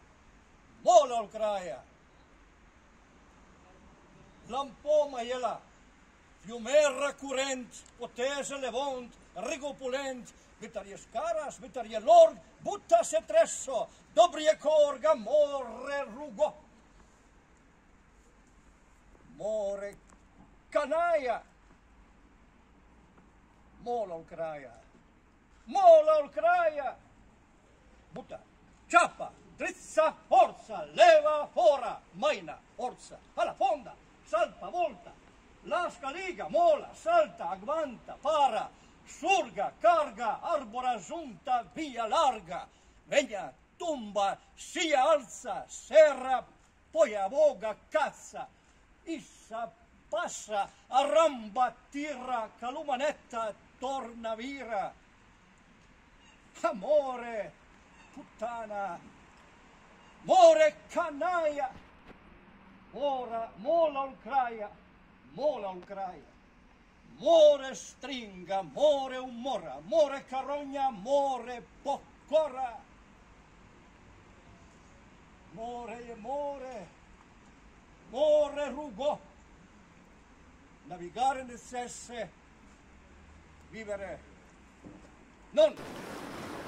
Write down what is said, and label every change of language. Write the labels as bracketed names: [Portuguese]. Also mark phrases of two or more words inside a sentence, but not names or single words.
[Ligurian] lampoma iela, fiumerra curent, potese levont, rigopulent, vitarie scaras, vitarie lorg, butta se tresso, dobrie corga, more rugo, more canaia, mola olcraia, butta, ciappa, drizza, forza, leva, fora, maina, forza, alla fonda, salpa, volta, lasca, liga, mola, salta, agguanta, para, surga, carga, arbora, giunta, via larga, vegna, tumba, sia alza, serra, poi avoga, cazza, issa, passa, arramba, tira, calumanetta, torna vira, amore, puttana, more canaia, ora mola olcraia, more stringa, more umora, more carogna, more poccora, more rugo, [Latin] navigare necesse, vivere non